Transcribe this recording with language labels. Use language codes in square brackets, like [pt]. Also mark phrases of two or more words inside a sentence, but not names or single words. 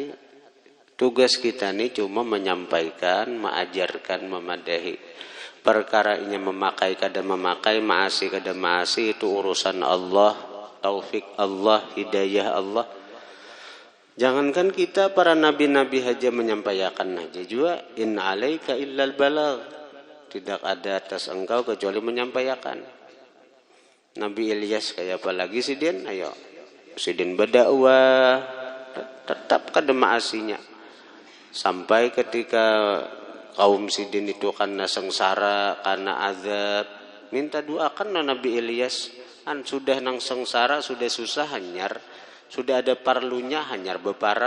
[id] Tugas kita ini cuma menyampaikan, mengajarkan, memadahi. [bjn] Perkara ini memakai kada memakai, maasi kada maasi, itu urusan Allah, taufik Allah, hidayah Allah. [id] Jangankan kita, para nabi-nabi aja menyampaikan aja juga, [ar] إن عليك إلا البلاغ. [id] Tidak ada atas engkau kecuali menyampaikan. [bjn] Nabi Ilyas kayak apa lagi sidin? Ayo, sidin berdakwah, tetap kada maasinya. [id] Sampai ketika kaum sidin itu karena sengsara, karena azab, minta doakan Nabi Ilyas. [bjn] An sudah nang sengsara, sudah susah hanyar, sudah ada parlunya hanyar beparak.